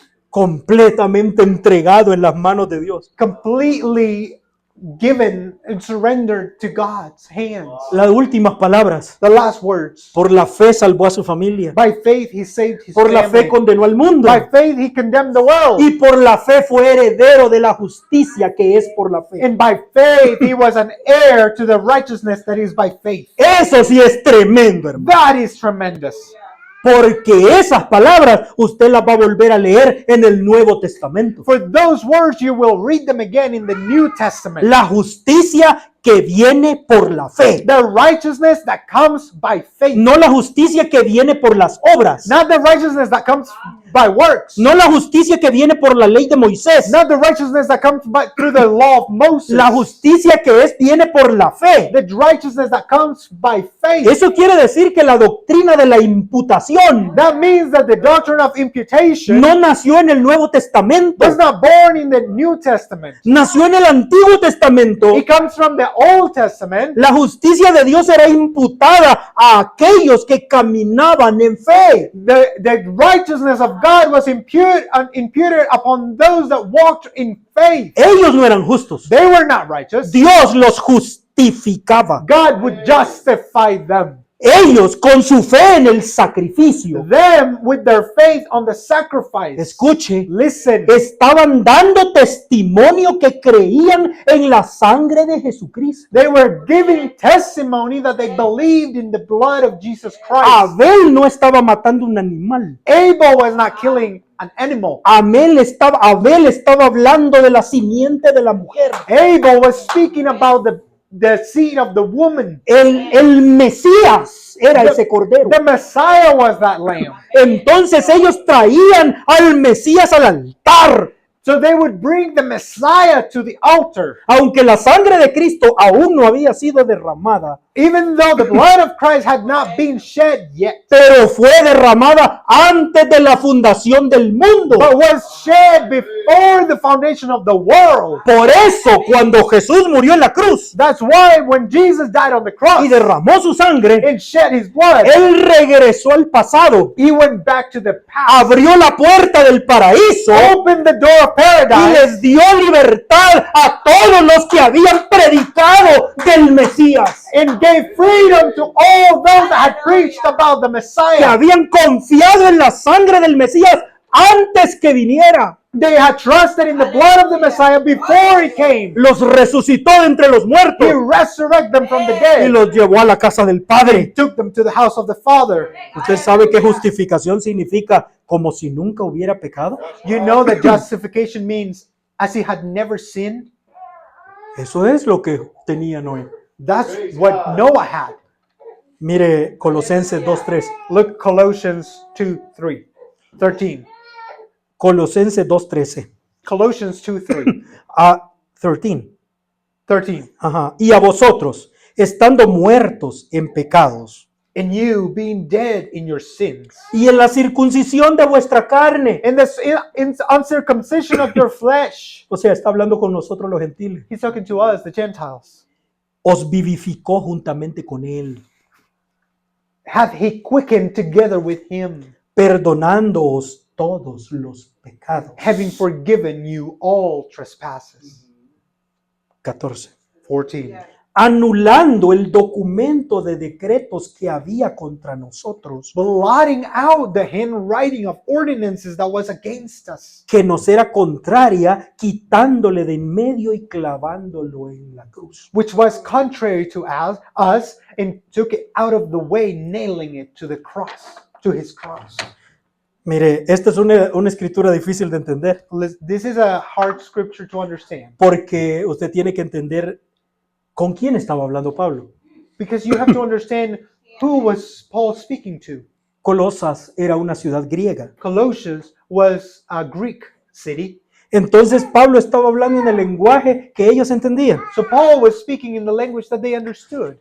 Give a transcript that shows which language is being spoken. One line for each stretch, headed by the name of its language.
Spanish: completamente entregado en las manos de Dios.
English: completely given and surrendered to God's hands.
Spanish: Las últimas palabras.
English: The last words.
Spanish: Por la fe salvó a su familia.
English: By faith he saved his
Spanish: Por la fe
English: family.
Spanish: condenó al mundo.
English: By faith he condemned the world.
Spanish: Y por la fe fue heredero de la justicia que es por la fe.
English: And by faith he was an heir to the righteousness that is by faith.
Spanish: Eso sí es tremendo, hermano.
English: That is tremendous.
Spanish: Porque esas palabras usted las va a volver a leer en el Nuevo Testamento.
English: For those words you will read them again in the New Testament.
Spanish: La justicia que viene por la fe.
English: The righteousness that comes by faith.
Spanish: No la justicia que viene por las obras.
English: Not the righteousness that comes by works.
Spanish: No la justicia que viene por la ley de Moisés.
English: Not the righteousness that comes through the law of Moses.
Spanish: La justicia que viene por la fe.
English: The righteousness that comes by faith.
Spanish: Eso quiere decir que la doctrina de la imputación
English: That means that the doctrine of imputation
Spanish: no nació en el Nuevo Testamento.
English: was not born in the New Testament.
Spanish: Nació en el Antiguo Testamento.
English: It comes from the Old Testament.
Spanish: La justicia de Dios era imputada a aquellos que caminaban en fe.
English: The righteousness of God was imputed upon those that walked in faith.
Spanish: Ellos no eran justos.
English: They were not righteous.
Spanish: Dios los justificaba.
English: God would justify them.
Spanish: Ellos con su fe en el sacrificio.
English: Them with their faith on the sacrifice.
Spanish: Escuche,
English: Listen.
Spanish: estaban dando testimonio que creían en la sangre de Jesucristo.
English: They were giving testimony that they believed in the blood of Jesus Christ.
Spanish: Abel no estaba matando un animal.
English: Abel was not killing an animal.
Spanish: Abel estaba hablando de la simiente de la mujer.
English: Abel was speaking about the seed of the woman.
Spanish: El Mesías era ese cordero.
English: The Messiah was that lamb.
Spanish: Entonces ellos traían al Mesías al altar.
English: So they would bring the Messiah to the altar.
Spanish: Aunque la sangre de Cristo aún no había sido derramada,
English: Even though the blood of Christ had not been shed yet.
Spanish: pero fue derramada antes de la fundación del mundo.
English: But was shed before the foundation of the world.
Spanish: Por eso, cuando Jesús murió en la cruz
English: That's why when Jesus died on the cross
Spanish: y derramó su sangre,
English: and shed his blood,
Spanish: Él regresó al pasado,
English: he went back to the past.
Spanish: abrió la puerta del paraíso
English: Opened the door of of
Spanish: y
English: paradise,
Spanish: les dio libertad a todos los que habían predicado del Mesías,
English: and gave freedom to all those that had preached about the
Spanish: que
English: Messiah.
Spanish: habían confiado en la sangre del Mesías antes que viniera.
English: They had trusted in the blood of the Messiah before he came.
Spanish: Los resucitó de entre los
English: He
Spanish: muertos
English: resurrected them from the
Spanish: y
English: dead.
Spanish: los llevó a la casa del
English: He
Spanish: Padre.
English: took them to the house of the Father.
Spanish: ¿Usted sabe qué justificación significa como si nunca hubiera pecado?
English: You know that justification means as he had never sinned.
Spanish: Eso es lo que tenía Noé.
English: That's what Noah had.
Spanish: Mire Colosenses 2:3.
English: Look, Colossians 2:13.
Spanish: Colosenses 2:13.
English: Colossians 2:3.
Spanish: A 13.
English: 13.
Spanish: Ajá. Y a vosotros, estando muertos en pecados
English: And you being dead in your sins,
Spanish: y en la circuncisión de vuestra carne.
English: in the uncircumcision of your flesh.
Spanish: O sea, está hablando con nosotros los gentiles.
English: He's talking to us, the Gentiles.
Spanish: Os vivificó juntamente con él,
English: Hath he quickened together with him,
Spanish: perdonándoos todos los pecados.
English: having forgiven you all trespasses.
Spanish: 14.
English: 14.
Spanish: Anulando el documento de decretos que había contra nosotros,
English: Blotting out the handwriting of ordinances that was against us,
Spanish: que nos era contraria, quitándole de en medio y clavándolo en la cruz.
English: which was contrary to us, and took it out of the way, nailing it to the cross, to his cross.
Spanish: Mire, esta es una escritura difícil de entender,
English: This is a hard scripture to understand,
Spanish: porque usted tiene que entender con quién estaba hablando Pablo.
English: because you have to understand who was Paul speaking to.
Spanish: Colosas era una ciudad griega.
English: Colossians was a Greek city.
Spanish: Entonces Pablo estaba hablando en el lenguaje que ellos entendían.
English: So Paul was speaking in the language that they understood.